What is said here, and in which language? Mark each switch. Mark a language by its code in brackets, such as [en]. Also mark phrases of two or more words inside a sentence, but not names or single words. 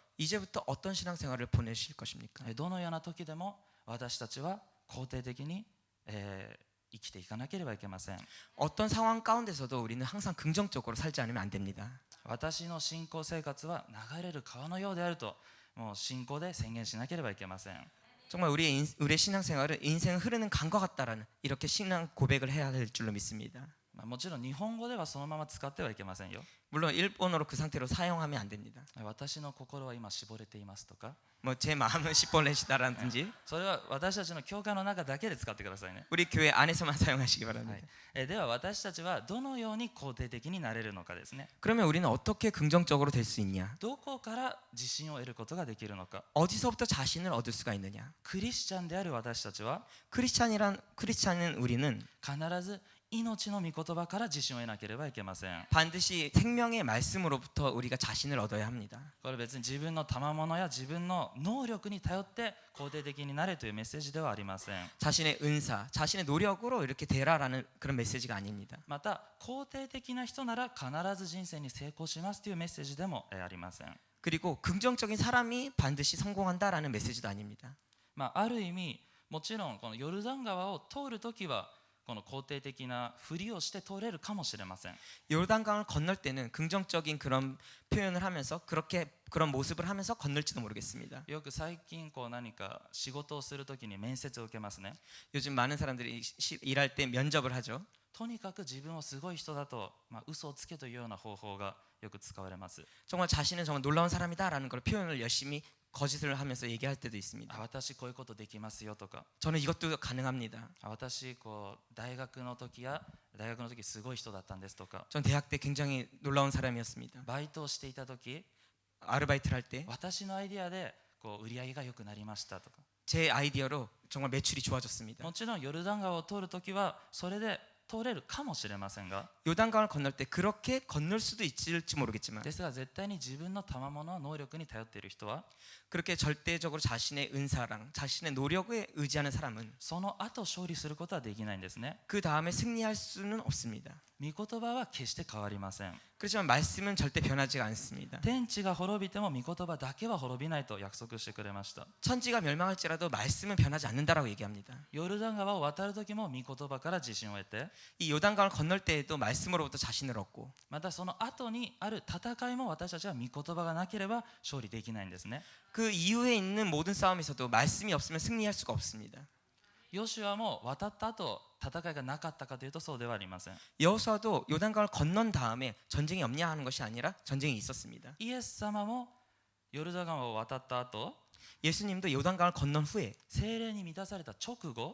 [ko] 이제부터 어떤 신앙생활을 보내실 것입니까? [ja] どのような時でも私たちは肯定的に、生きていかなければいけません。 [ko] 어떤 상황 가운데서도 우리는 항상 긍정적으로 살지 않으면 안 됩니다. [ja] 私の信仰生活は流れる川のようであるともう信仰で宣言しなければいけません。 [ko] 정말 우리의 신앙생활은 인생은 흐르는 강과 같다라는 이렇게 신앙 고백을 해야 할 줄로 믿습니다. [ja] もちろん日本語ではそのまま使ってはいけませんよ。 [ko] 물론 일본어로 그 상태로 사용하면 안 됩니다. [ja] 私の心は今絞れていますとか、 [ko] 뭐 제 마음은 시뻘렛이다라든지 [ja] それは私たちの教会の中だけで使ってくださいね。 [ko] 우리 교회 안에서만 사용하시기 바랍니다. [ja] では私たちはどのように肯定的になれるのかですね。 [ko] 그러면 우리는 어떻게 긍정적으로 될 수 있냐? [ja] どこから自信を得ることができるのか。 [ko] 어디서부터 자신을 얻을 수가 있느냐? [ja] クリスチャンである私たちは [ko] 크리스찬인 우리는 [ja] 必ず命の御言葉から自信を得なければいけません。 [ko] 반드시 생명의 말씀으로부터 우리가 자신을 얻어야 합니다. [ja] これ別に自分の賜物や自分の能力に頼って肯定的になれというメッセージではありません。 [ko] 자신의 은사, 자신의 노력으로 이렇게 되라라는 그런 메시지가 아닙니다. [ja] また肯定的な人なら必ず人生に成功しますというメッセージでもありません。 [ko] 그리고 긍정적인 사람이 반드시 성공한다라는 메시지도 아닙니다. [ja] ある意味もちろんこのヨルダン川を通るときはこの肯定的なふりをして通れるかもしれません。 [ko] 요르단강을 건널 때는 긍정적인 그런 표현을 하면서 그런 모습을 하면서 건널지도 모르겠습니다. [ja] よく最近何か仕事をするときに面接を受けますね。 [ko] 요즘 많은 사람들이 일할 때 면접을 하죠. [ja] とにかく自分をすごい人だと、嘘をつけというような方法がよく使われます。 [ko] 정말 자신은 정말 놀라운 사람이다라는 걸 표현을 열심히 거짓을 하면서 얘기할 때도 있습니다. [ja] 私こういうことできますよとか、 [ko] 저는 이것도 가능합니다. [ja] 私大学の時すごい人だったんですとか、 [ko] 전 대학 때 굉장히 놀라운 사람이었습니다. [ja] バイトをしていた時 [ko] 아르바이트를 할 때 [ja] 私のアイデアで売り上げが良くなりましたとか、 [ko] 제 아이디어로 정말 매출이 좋아졌습니다. [ja] もちろんヨルダン川を通る時はそれで通れるかもしれませんが、 [ko] 요단강을 건널 때 그렇게 건널 수도 있을지 모르겠지만 [ja] ですが絶対に自分の賜物能力に頼っている人は [ko] 그렇게 절대적으로 자신의 은사랑 자신의 노력에 의지하는 사람은 [ja] その後勝利することはできないんですね。 [ko] 그 다음에 승리할 수는 없습니다. [ja] 御言葉は決して変わりません。 [ko] 그렇지만 말씀은 절대 변하지가 않습니다. [ja] 天地が滅びても御言葉だけは滅びないと約束してくれました。 [ko] 천지가 멸망할지라도 말씀은 변하지 않는다라고 얘기합니다. [ja] ヨルダン川を渡る時も御言葉から自信を得て、 [ko] 이 요단강을 건널 때에도 말씀으로부터 자신을 얻고 [ja] またその後にある戦いも私たちは御言葉がなければ勝利できないんですね。 [ko] 그 이후에 있는 모든 싸움에서도 말씀이 없으면 승리할 수가 없습니다. [ja] ヨシュアも渡った後戦いがなかったかというとそうではありません。 [ko] 여호수아도 요단강을 건넌 다음에 전쟁이 없냐 하는 것이 아니라 전쟁이 있었습니다. [ja] イエス様もヨルダン川を渡った後 [ko] 예수님도 요단강을 건넌 후에 [ja] 聖霊に満たされた直後